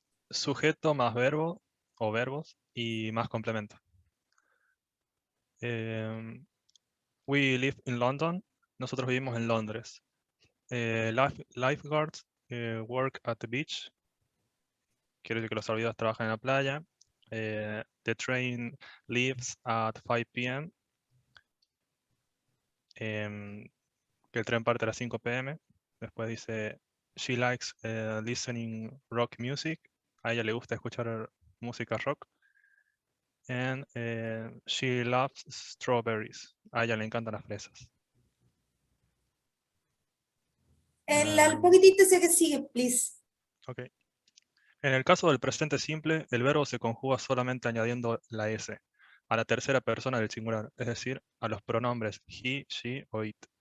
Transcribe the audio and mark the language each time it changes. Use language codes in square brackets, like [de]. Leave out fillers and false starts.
[es] Sujeto más verbo o verbos y más complemento. [en] We live in London. [es] Nosotros vivimos en Londres. [en] Lifeguards work at the beach. [es] Quiere decir que los salvavidas trabajan en la playa. [en] The train leaves at 5 p.m. [es] Que el tren parte a las 5 p.m. Después dice, [en] she likes listening rock music. [es] A ella le gusta escuchar música rock. [en] And she loves strawberries. [es] A ella le encantan las fresas. El poquitito ese que sigue, please. Ok. En el caso del presente simple, el verbo se conjuga solamente añadiendo la S a la tercera persona del singular, es decir, a los pronombres he, she o it.